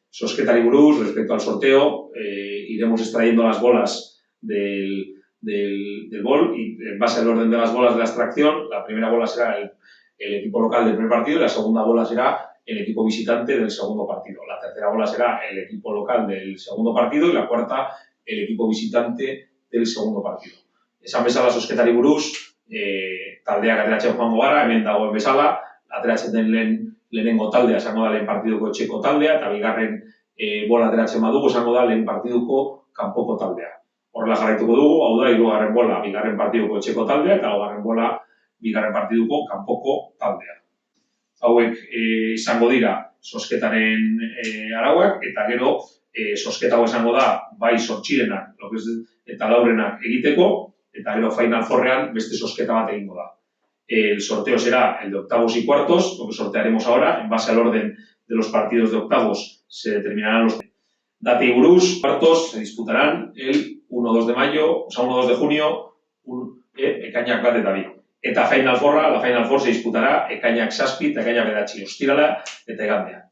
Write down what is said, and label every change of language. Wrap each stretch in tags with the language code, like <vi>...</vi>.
<eu>Zozketari buruz,</eu> <es>respecto al sorteo, iremos extrayendo las bolas del bol y en base al orden de las bolas de la extracción, la primera bola será el equipo local del primer partido y la segunda bola será el equipo visitante del segundo partido. La tercera bola será el equipo local del segundo partido y la cuarta el equipo visitante del segundo partido.</es> <eu>Esan bezala zozketari buruz, taldeak ateratzen joango gara, hemen dagoen bezala, ateratzen den lehenengo taldea esango da lehen partiduko etxeko taldea, eta bigarren bola ateratzen badugu esango da lehen partiduko kanpoko taldea. Horrela jarraituko dugu, hau da, hirugarren bola bigarren partiduko etxeko taldea, eta laugarren bola bigarren partiduko kanpoko taldea. Hauek izango dira zozketaren arauak, eta gero zozketa hau esango da bai zortzirenak eta laurenak egiteko, eta gero Final Fourrean beste zozketa bat egingo da.</eu> <es>El sorteo será el de octavos y cuartos, lo que sortearemos ahora. En base al orden de los partidos de octavos se determinarán los data y buruz. Cuartos se disputarán el 1-2 de mayo, o sea, 1-2 de junio,</es> <eu>ekainak bat eta bi. Eta Final Fourra,</eu> <es>la Final Four se disputará</es> <eu>ekainak 7 eta ekainak 9 ostirala eta igandea.</eu>